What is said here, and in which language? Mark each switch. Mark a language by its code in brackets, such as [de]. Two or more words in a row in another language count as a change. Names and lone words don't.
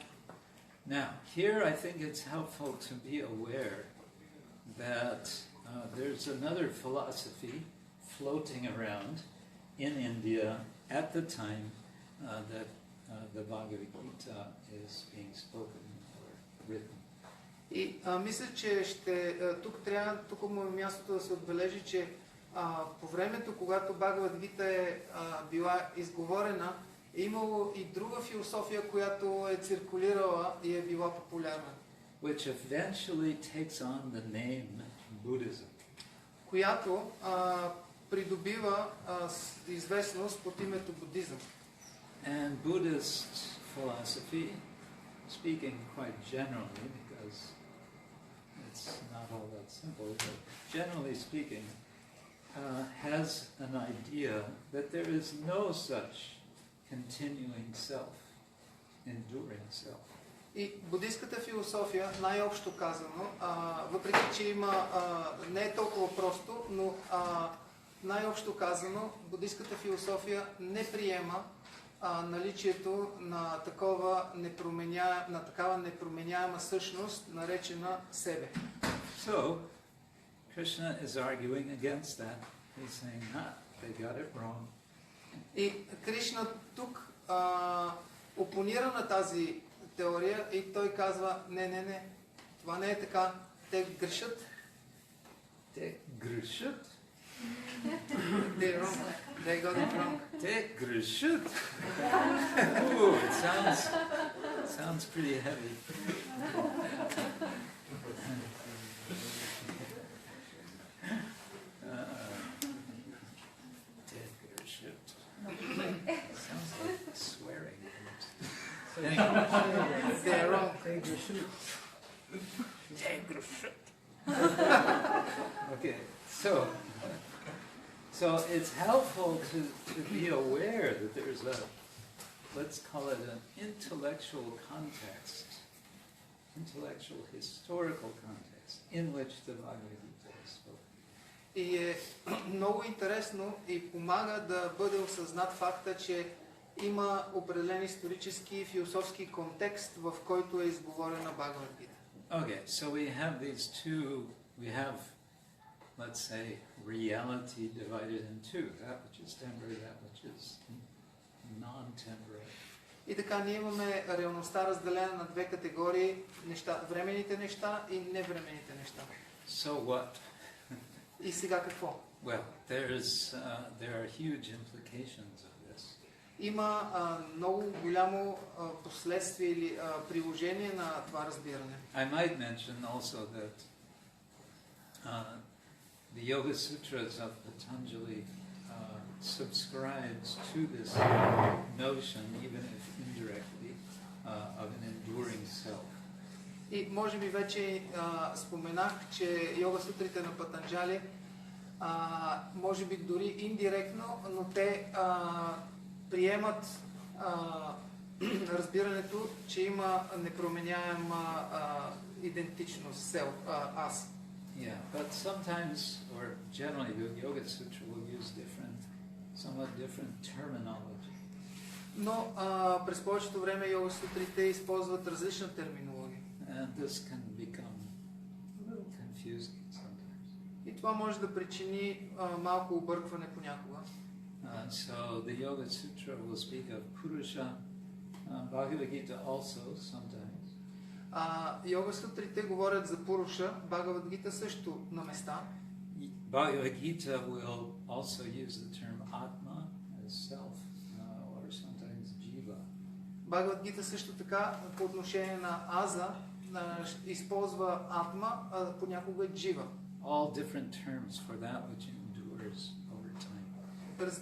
[en] Now, here I think it's helpful to be aware that there's another philosophy floating around in India at the time that the Bhagavad-gita is being spoken or written. [bg] И мисля, че тук му е мястото да се отбележи, че по времето, когато Bhagavad-gita е била изговорена, е имало и друга философия, която е циркулирала и е била популярна. [en] Which eventually takes on the name Buddhism. [bg] Която придобива известност под името будизъм. [en] And Buddhist philosophy, speaking quite generally, because it's not all that simple, but generally speaking, has an idea that there is no such continuing self, enduring self. [bg] И буддийската философия, най-общо казано, въпреки че има, не е толкова просто, но най-общо казано, буддийската философия не приема наличието на такава непроменяема същност, наречена себе. [en] So, Krishna is arguing against that. He's saying, they got it wrong. [bg] И Кришна тук опонира на тази теория и той казва, не, това не е така, те грешат. Те грешат? [en] They're wrong. They got it wrong. [bg] Те грешат? [en] Ooh, it sounds pretty heavy. Sounds like swearing. Anyway. They're wrong. Okay, so it's helpful to be aware that there's a, let's call it an intellectual context, intellectual historical context in which the Bhagavad-gita is spoken. [bg] И е много интересно и помага да бъде осъзнат факта, че има определен исторически и философски контекст, в който е изговорена Бхагавад-гита. [en] Okay, so we have these two, we have, let's say, reality divided in two, that which is temporary, that which is non-temporary. [bg] И така ние имаме реалността разделена на две категории, временните неща и невременните неща. [en] So what? [bg] И сега какво? [en] Well, there are huge implications of this. [bg] Има много голямо последствие или приложение на това разбиране. [en] I might mention also that the Yoga Sutras of Patanjali subscribes to this notion, even if indirectly, of an enduring self. [bg] И може би вече споменах, че йога сутрите на Патанджали, може би дори индиректно, но те приемат разбирането, че има непроменяема идентичност, аз. [en] Yeah, but sometimes, or generally, the Yoga Sutra will use somewhat different terminology. [bg] Но през повечето време йога сутрите използват различна терминология. [en] And this can become a little confusing sometimes. [bg] И това може да причини малко объркване понякога. [en] So the Yoga Sutra will speak of Purusha, Bhagavad-gita also sometimes. [bg] Йога сутрите говорят за Пуруша, Бхагавад-гита също на места. [en] Bhagavad-gita will also use the term Atma as self, or sometimes Jiva. [bg] Бхагавад-гита също така по отношение на Аза използва Атма, а понякога Джива. [en] All different terms for that which endures over time.